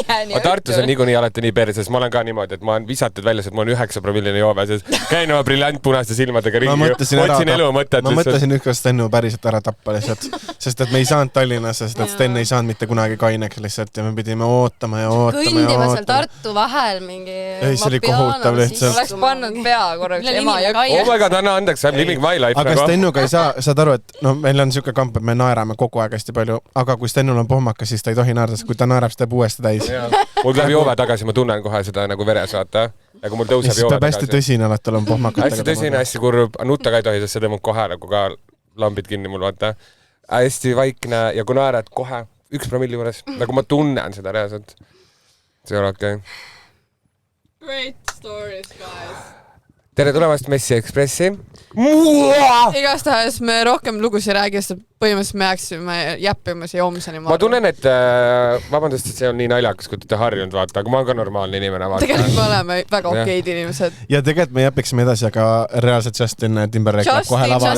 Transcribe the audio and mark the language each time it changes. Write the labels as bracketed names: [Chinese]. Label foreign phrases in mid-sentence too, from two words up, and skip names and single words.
[Estonian] Aga Tartus on niikuinii alati nii perses, ma olen ka niimoodi, et ma olen visatud välja, et ma olen 9 promilline joove, sest käin oma briljantpunaste silmadega ringi, otsin elu mõtet. Ma mõtlesin ükskord Stenu päriselt ära tappa lihtsalt, sest et me ei saanud Tallinnasse, sest et Sten ei saanud mitte kunagi kaineks lihtsalt ja me pidime ootama ja ootama ja kõndima ootama. seal Tartu vahel mingi... Ei, see oli kohutav lihtsalt. Oleks pannud pea korraks ema ja... [English] Oh my god, [Estonian] anna andeks, [English] I'm living my life. [Estonian] Aga Stenuga ei saa, saad aru, et no, meil on siuke kamp, et me naerame kogu aeg hästi palju, aga kui Stenul on pohmakas, siis ta ei tohi naerda, sest kui ta naerab, siis teeb uuesti täis. Mul tuleb joove tagasi, ma tunnen kohe seda nagu veres, vaata. Nagu mul tõuseb joove tagasi. Peab hästi tõsine alati olema pohmakat. Hästi tõsine, hästi kurb, nutta ka ei tohi, sest see tõmbab kohe nagu ka lambid kinni mul, vaata. Hästi vaikne ja kui naerad kohe 1 promilli juures, nagu ma tunnen seda reaalselt. See ei ole okei. [English] Great stories, guys. [Estonian] Tere tulemast Messi Ekspressi. Igastahes me rohkem lugusid räägi, sest põhimõtteliselt me jääksime jäppima siia homseni. Ma tunnen, et vabandust, et see on nii naljakas, kui te harjunud vaata, aga ma olen ka normaalne inimene. Vaata. Tegelikult me oleme väga okeid inimesed. Ja tegelikult me jäpiksime edasi, aga reaalselt Justin Timberlake läheb kohe lavale.